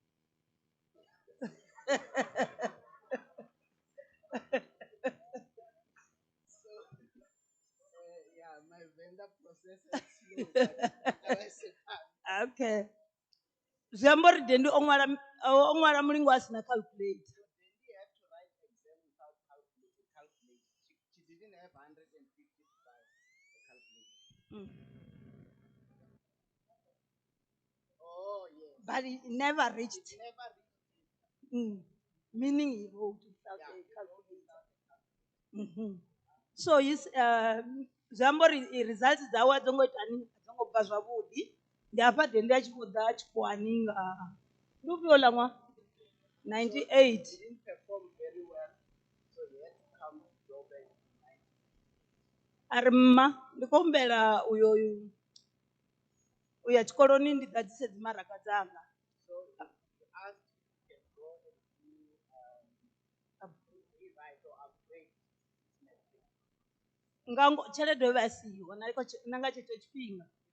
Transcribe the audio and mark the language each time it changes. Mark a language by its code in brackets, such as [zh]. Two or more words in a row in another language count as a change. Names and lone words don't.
[ve] okay zwi amba uri dendi o ṅwala mulingo a sina calculator [en] but it never reached meaning he wrote without a calculator so his [ve] zwi amba uri results dzawe a dzo ngo ita ni a dzo ngo bva zwavhuḓi ndi hafha dendi a tshi khou ḓa tshikhuwani nga ndi ufhio ḽa ṅwaha 98 a ri mma ndi khou humbela uya tshikoloni ndi ḓadzise dzimaraga dzanga nga tshelede yo vha siho na nga tshetsho tshifhinga